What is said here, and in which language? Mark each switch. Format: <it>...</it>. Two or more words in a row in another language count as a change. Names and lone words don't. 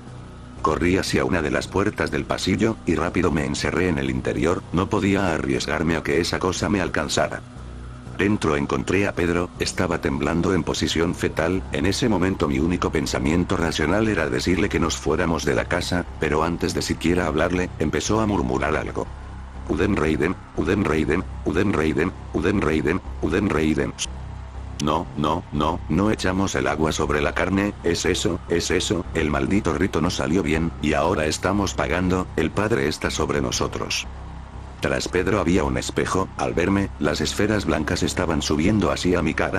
<es>Corrí hacia una de las puertas del pasillo, y rápido me encerré en el interior, no podía arriesgarme a que esa cosa me alcanzara. Dentro encontré a Pedro, estaba temblando en posición fetal, en ese momento mi único pensamiento racional era decirle que nos fuéramos de la casa, pero antes de siquiera hablarle, empezó a murmurar algo. Uden Reiden, Uden Reiden, Uden Reiden, Uden Reiden, Uden Reiden. No echamos el agua sobre la carne, es eso, el maldito rito no salió bien, y ahora estamos pagando, el Padre está sobre nosotros. Tras Pedro había un espejo. Al verme, las esferas blancas estaban subiendo hacia mi cara.</es>